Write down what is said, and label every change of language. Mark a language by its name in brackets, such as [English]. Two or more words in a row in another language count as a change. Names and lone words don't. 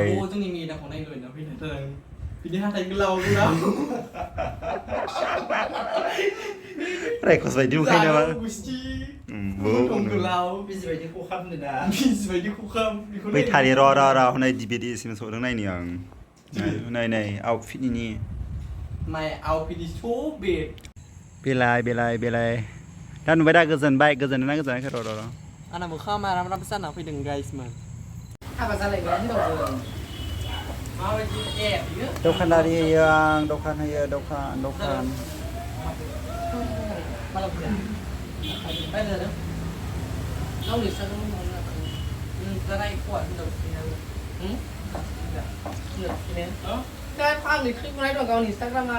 [Bodo] जोंनि मेदाखौ नायनो लुबैना फैदों बिनि हाथाय गोलाव रायखस बायदि नुखायो नामा बै थारि र' हनै डिभिडिसिम सौदों नायनि आं नै आउटफिटनि [English] My outfit is so big. [Bodo] बेलाय दा नुबाय दा गोजोनदोंना गोजोनाखै र' आंना मोखाङा माराब जाना फैदों गाइसमोन हाबा जालायबाय हिनजावजों माबायदि बियो दखानदारि होयो आं दखान माला फैया बायना जादों गावनि फिसाजों नोंस्रानाय खवा हिनजाव आंनि क्लिप बनाय दं गावनि इन्सटाग्रामाव